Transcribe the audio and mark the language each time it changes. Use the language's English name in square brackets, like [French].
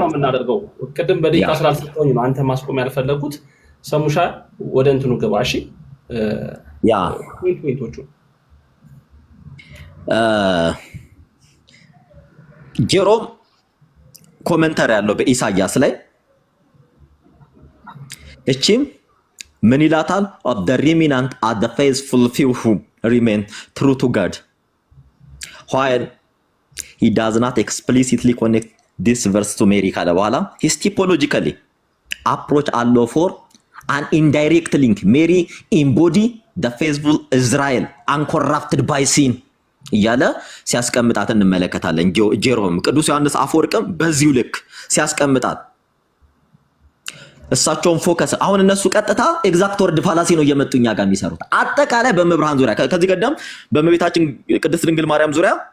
[Amharic] ነው የምናደርገው። ቅድም በደቂቃ ስላልሰጠኝ ነው አንተ ማስቆም ያልፈለኩት። ሰሙሻ ወደ እንትኑ ግባ። እሺ ያ ፖይንቶቹ ጄሮም ኮሜንተር ያለው በኢሳያስ ላይ እቺም ምን ይላታል? [English] of the remnant are the faithful few who remain true to God, while he does not explicitly connect this verse to Mary [Amharic] ካለ በኋላ [English] his typologically approach allow for an indirect link. Mary embody the faithful Israel uncorrupted by sin [Amharic] እያለ ሲያስቀምጣት እንመለከታለን። ጄሮም ቅዱስ ዮሐንስ አፈወርቅም በዚሁ ልክ ሲያስቀምጣት እሳቸውን ፎከስ አሁን እነሱ ቀጥታ ኤግዛክት ወርድ ፋላሲ ነው እየመጡኛ ጋር የሚሰሩት አጠቃላይ በመብርሃን ዙሪያ ከዚህ ቀደም በእመቤታችን ቅድስት ድንግል ማርያም ዙሪያ